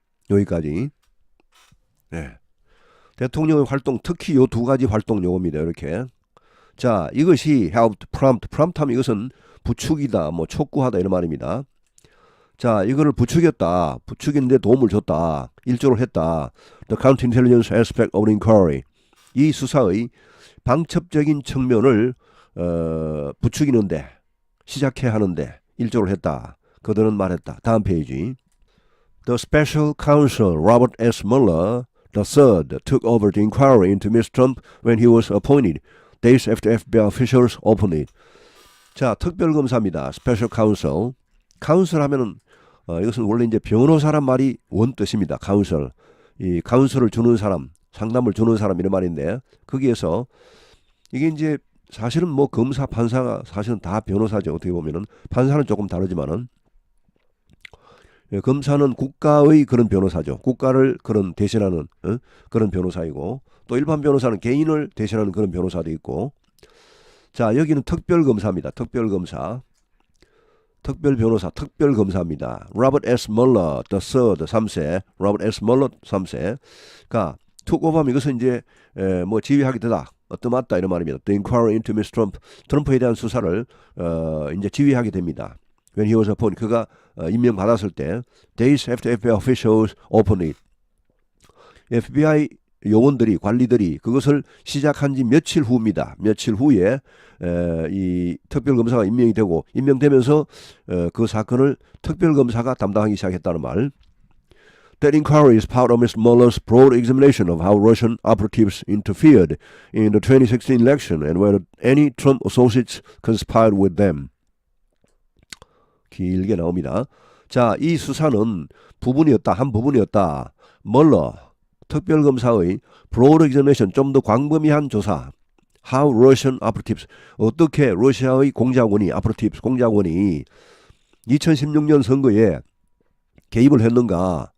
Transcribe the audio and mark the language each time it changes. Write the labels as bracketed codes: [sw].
[ko] 여기까지. 네. 대통령의 활동, 특히 요 두 가지 활동 요겁니다. 이렇게. 자, 이것이 [en] helped prompt. [ko] prompt 하면 이것은 부추기다, 뭐 촉구하다 이런 말입니다. 자, 이거를 부추겼다. 부추기는데 도움을 줬다. 일조를 했다. [en] The counterintelligence aspect of the inquiry. [ko] 이 수사의 방첩적인 측면을 부추기는데 시작해야 하는데 일조를 했다. 그들은 말했다. 다음 페이지. [en] The special counsel Robert S. Mueller III took over the inquiry into Mr. Trump when he was appointed days after FBI officials opened it. [ko] 자, 특별검사입니다. [en] Special counsel. [ko] counsel 하면은 이것은 원래 이제 변호사란 말이 원뜻입니다. [en] counsel. [ko] 이 카운슬을 주는 사람, 상담을 주는 사람 이런 말인데 거기에서 이게 이제 사실은 뭐 검사, 판사가 사실은 다 변호사죠. 어떻게 보면은 판사는 조금 다르지만은 검사는 국가의 그런 변호사죠. 국가를 그런 대신하는 그런 변호사이고 또 일반 변호사는 개인을 대신하는 그런 변호사도 있고 자 여기는 특별검사입니다. 특별검사 특별변호사 특별검사입니다. 로버트 S. 멀러 III 3세 로버트 S. 멀러 3세가 투고밤 이것은 이제 뭐 지휘하게 되다 어떠맞다 이런 말입니다. [en] The inquiry into Mr. [ko] Trump 트럼프에 대한 수사를 이제 지휘하게 됩니다. [en] When he was appointed [ko] 그가 임명받았을 때 [en] days after FBI officials opened it [ko] FBI 요원들이 관리들이 그것을 시작한 지 며칠 후입니다. 며칠 후에 이 특별검사가 임명되면서 그 사건을 특별검사가 담당하기 시작했다는 말. [en] That inquiry is part of Mr. Mueller's broad examination of how Russian operatives interfered in the 2016 election and whether any Trump associates conspired with them. [ko] 길게 나옵니다. 자, 이 수사는 한 부분이었다. 멀러 특별검사의 [en] broad examination, [ko] 좀 더 광범위한 조사. [en] How Russian operatives, [ko] 어떻게 러시아의 공작원이, operatives, 공작원이 2016년 선거에 개입을 했는가.